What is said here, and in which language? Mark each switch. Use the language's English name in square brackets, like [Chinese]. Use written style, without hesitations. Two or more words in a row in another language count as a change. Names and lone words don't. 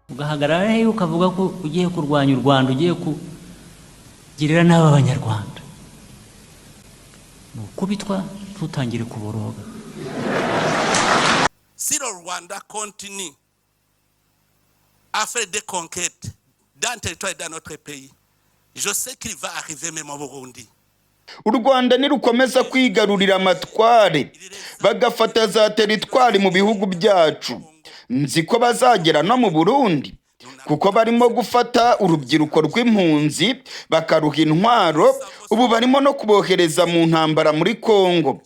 [Kinyarwanda] ugahagarara he ukavuga ko ugiye kurwanya u Rwanda, ugiye kugirira nabi abanyarwanda, kubitwa tutangire kuboroga. [French] Si le Rwanda continue à faire des conquêtes dans le territoire de notre pays, je sais qu'il va arriver même au Burundi. [Kinyarwanda] U Rwanda nirukomeza kwigarurira amatware bagafata za teritwari mu bihugu byacu, nzi ko bazagera no mu Burundi, kuko barimo gufata urubyiruko rw'impunzi bakaruha intwaro, ubu barimo no kubohereza mu ntambara muri Congo.